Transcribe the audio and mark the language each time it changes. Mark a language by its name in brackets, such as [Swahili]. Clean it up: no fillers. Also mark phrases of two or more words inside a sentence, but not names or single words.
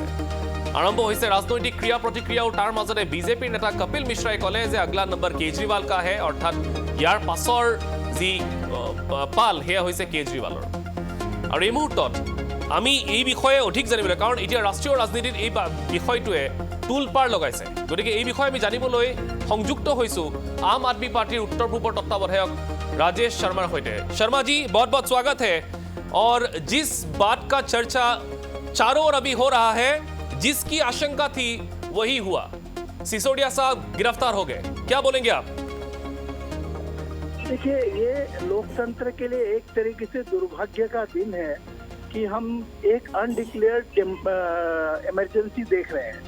[Assamese] আৰম্ভ হৈছে ৰাজনৈতিক ক্ৰিয়া প্ৰতিক্ৰিয়া। আৰু তাৰ মাজতে বিজেপিৰ নেতা কপিল মিশ্ৰাই ক'লে যে [Hindi] अगला नंबर केजरीवाल का है, [Assamese] অৰ্থাৎ ইয়াৰ পাছৰ যি পাল সেয়া হৈছে কেজৰিৱালৰ। আৰু এই মুহূৰ্তত আমি এই বিষয়ে অধিক জানিবলৈ, কাৰণ এতিয়া ৰাষ্ট্ৰীয় ৰাজনীতিত এই বিষয়টোৱে টুল পাৰ লগাইছে। গতিকে এই বিষয়ে আমি জানিবলৈ সংযুক্ত হৈছোঁ আম আদমি পাৰ্টিৰ উত্তৰ পূবৰ তত্ত্বাৱধায়ক राजेश शर्मा होते। [Hindi] शर्मा जी, बहुत बहुत स्वागत है। और जिस बात का चर्चा चारों ओर अभी हो रहा है, जिसकी आशंका थी वही हुआ, सिसोदिया साहब गिरफ्तार हो गए, क्या बोलेंगे आप? देखिए, ये लोकतंत्र के लिए एक तरीके से दुर्भाग्य का दिन है कि हम एक [English] undeclared emergency [Hindi] देख रहे हैं